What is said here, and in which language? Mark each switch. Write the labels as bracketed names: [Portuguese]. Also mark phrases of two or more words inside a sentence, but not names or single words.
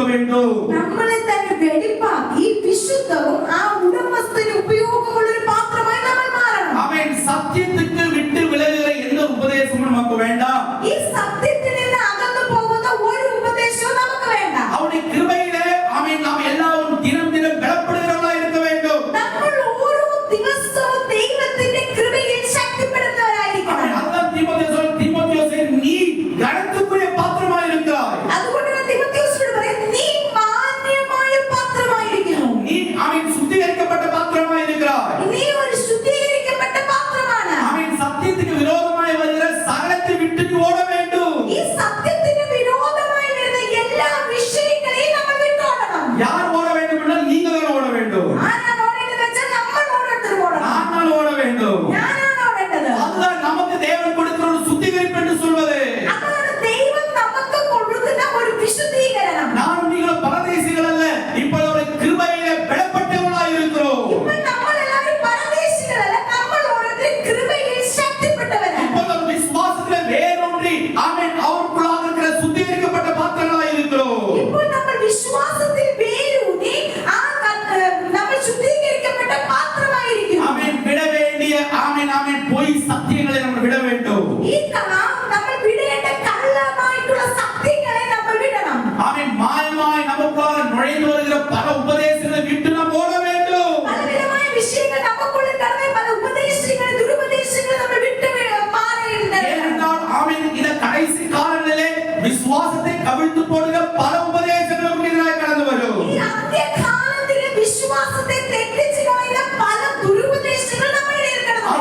[Tamil] வேண்டும். [Malayalam] നമ്മളെ തന്നെ വെടിപ്പാക്കി വിശുദ്ധവും ആ ഉടമസ്ഥന് ഉപയോഗമുള്ള ഒരു പാത്രമായി നമ്മൾ മാറണം. [Tamil] ஆமென். சத்தியத்துக்கு விட்டு விலகுகிற எந்த உபதேசமும் நமக்கு வேண்டாம். [Malayalam] ഈ സത്യത്തിൽ നിന്ന് അകന്നു പോകുന്ന ഒരു ഉപദേശവും നമുക്ക് വേണ്ട. [Tamil] அவருடைய கிருபையிலே ஆமென் நாம் எல்லாரும் தினம் தினம் பலப்படுகிறவர்களாய் இருக்க வேண்டும். [Malayalam] നമ്മൾ ഓരോ ദിവസവും ദൈവത്തിന്റെ കൃപയിൽ ശക്തിപ്പെടുന്നവരായിരിക്കണം. [Tamil] அதுதான் தீமோத்தேயுவே நீ கனத்துக்குரிய பாத்திரமாய் இருக்கிறாய். [Malayalam] അതുകൊണ്ടാണ് തീമോഥെയോസിനോട് പറയുന്നത് നീ മാന്യമായ പാത്രമായിരിക്കുന്നു. [Tamil] நீ ஆமென் சுத்திகரிக்கப்பட்ட பாத்திரமாய் இருக்கிறாய். [Malayalam] നീ ഒരു ശുദ്ധീകരിക്കപ്പെട്ട പാത്രമാണ്. [Tamil] ஆமென். சத்தியத்துக்கு விரோதமாய் வருகிற சகலத்தை விட்டு நீ ஓட வேண்டும். [Malayalam] ഈ സത്യത്തിന് വിരോധമായി വരുന്ന എല്ലാ വിഷയങ്ങളെയും നമ്മൾ വിട്ടോടണം. [Tamil] யார் ஓட வேண்டும் என்றால் நீங்க தான் ஓட வேண்டும். [Malayalam] ആരാണ് ഓടേണ്ടത് വെച്ചാൽ നമ്മൾ ഓരോരുത്തരും ഓടണം. [Tamil] நான் ஓட வேண்டும். [Malayalam] ഞാനാണ് ഓടേണ്ടത്. [Tamil] அதுதான் நமக்கு தேவன் கொடுக்கிற ஒரு சுத்திகரிப்பு என்று சொல்வது. [Malayalam] അതാണ് ദൈവം നമുക്ക് കൊടുക്കുന്ന ഒരു വിശുദ്ധീകരണം. [Tamil] நான் நீங்கள் பரதேசிகள் அல்ல, இப்பொழுது அவருடைய கிருபையிலே பலப்பட்டவர்களாய் இருக்கிறோம். [Malayalam] ഇപ്പോൾ നമ്മൾ എല്ലാവരും പരദേശികളല്ല, നമ്മൾ ഓരോരുത്തരും കൃപയിൽ ശക്തിപ്പെട്ടവരാണ്. [Tamil] இப்பொழுது அவர் விசுவாசத்திலே வேரூன்றி ஆமென் அவருக்குள்ளாக இருக்கிற சுத்திகரிக்கப்பட்ட பாத்திரங்களாய் இருக்கிறோம். [Malayalam] ഇപ്പോൾ നമ്മൾ വിശ്വാസത്തിൽ വേരൂന്നി നമ്മൾ ശുദ്ധീകരിക്കപ്പെട്ട പാത്രമായിരിക്കുന്നു. [Tamil] ஆமென். விட வேண்டிய ஆமென் ஆமென் பொய் சத்தியங்களை நம்ம விட வேண்டும். [Malayalam] ഈ നമ്മൾ വിടേണ്ട കള്ളമായിട്ടുള്ള സത്യങ്ങളെ നമ്മൾ വിടണം. [Tamil] ஆமென். மாயமாய் நமக்குள்ளாக நுழைந்து வருகிற பல உபதேசங்களை விட்டு நாம் ஓட வேண்டும். [Malayalam] പലവിധമായ വിഷയങ്ങൾ നമുക്കുള്ളിൽ കടന്ന് പല ഉപദേശങ്ങൾ ദുരുപദേശങ്ങൾ നമ്മൾ വിട്ട് മാറേണ്ടതാണ്. [Tamil] ஏனென்றால் ஆமென் இந்த கடைசி காலங்களிலே விசுவாசத்தை கவிழ்த்து போடுகிற பல உபதேசங்கள் நமக்கு எதிராக கடந்து வரும். [Malayalam] ഈ അന്ത്യകാലത്തിലെ വിശ്വാസത്തെ തെറ്റിച്ച് കളയുന്ന പല ദുരുപദേശങ്ങൾ നമ്മുടെ ഇടയിൽ കടന്നു വരും.